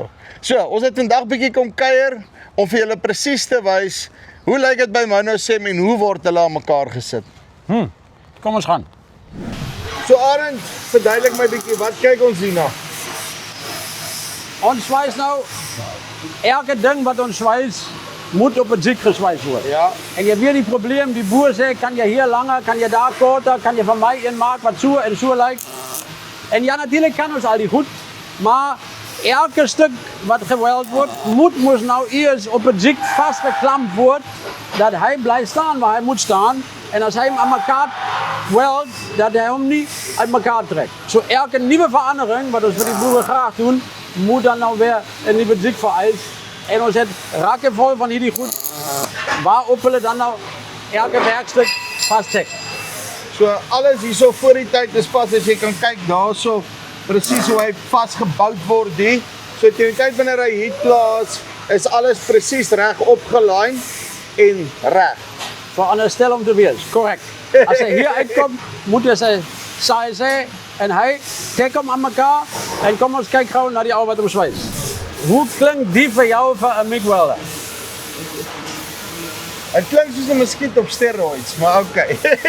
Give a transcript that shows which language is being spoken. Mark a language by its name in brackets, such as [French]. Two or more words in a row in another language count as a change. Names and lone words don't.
[Afrikaans] So, ons het vandag bietjie kom kuier om vir julle presies te wys hoe lyk dit by Monosem en hoe word hulle aan mekaar gesit. Kom ons gaan. So Arend, verduidelik my bietjie, wat kyk ons hierna? Ons swys nou, elke ding wat ons swys, [Dutch] moet op het ziek geswys worden. Ja. En je weet die probleem, die boer zegt, kan je hier langer, kan je daar korter, kan je van mij inmaken wat zo en zo lijkt. En ja, natuurlijk kan ons al die goed, maar elke stuk wat geweld wordt, moet nou eerst op het ziek vastgeklampt worden, dat hij blijft staan waar hij moet staan. En als hij hem aan elkaar weldt, dat hij hem niet uit elkaar trekt. Zo elke nieuwe verandering, wat we voor die boeren graag doen, moet dan nou weer een nieuwe ziek vereist. [Afrikaans] En ons het rakken vol van hierdie goed, waarop hulle dan nou elke werkstuk vasttrek. So alles hierso voor die tyd is pas, as jy kan kyk daarso, presies hoe hy vastgebouwd word hier. So teen die tyd wanneer hy hier plaas, is alles presies reg opgelyn en reg. Veronderstel om te wees, correct. [Dutch] Als hij hier uitkomt, moet hij zijn saai en hij trekt hem aan elkaar en kom ons kijken gauw naar die oude wat hem zwijst. Hoe klinkt die voor jou voor een MIG welder? [Afrikaans] Het klinkt soos 'n muskiet op steroids, maar okay.